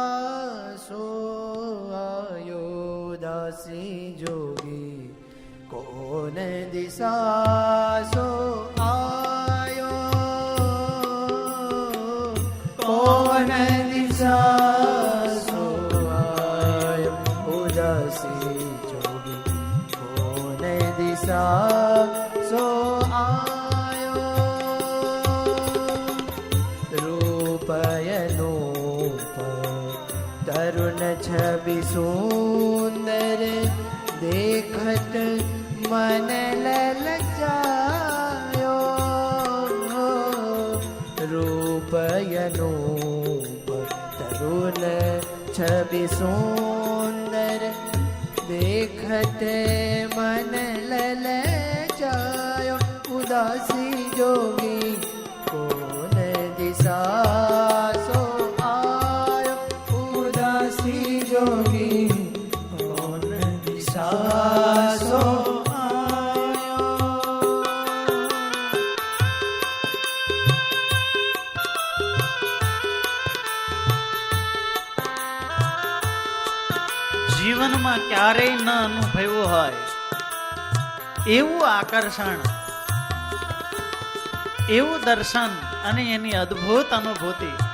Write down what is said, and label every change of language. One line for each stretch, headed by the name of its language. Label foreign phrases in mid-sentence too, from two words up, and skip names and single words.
Hindi: दासी जोगी कोन दिशा सो आयो, कोन दिशा सो आयो, उदासी जोगी कोन दिशा सो आयो, रूपयनूप तरुण छबी सुंदर देखत मन ललचायो, रूपयनूप तरुण छवि सुंदर देखत मन ललचायो, उदासी जोगी कौन दिशा सो आयो, उदासी जोगी સો
Gujarati: જીવનમાં ક્યારેય ન અનુભવ્યું હોય એવું આકર્ષણ, એવું દર્શન અને એની અદ્ભુત અનુભૂતિ.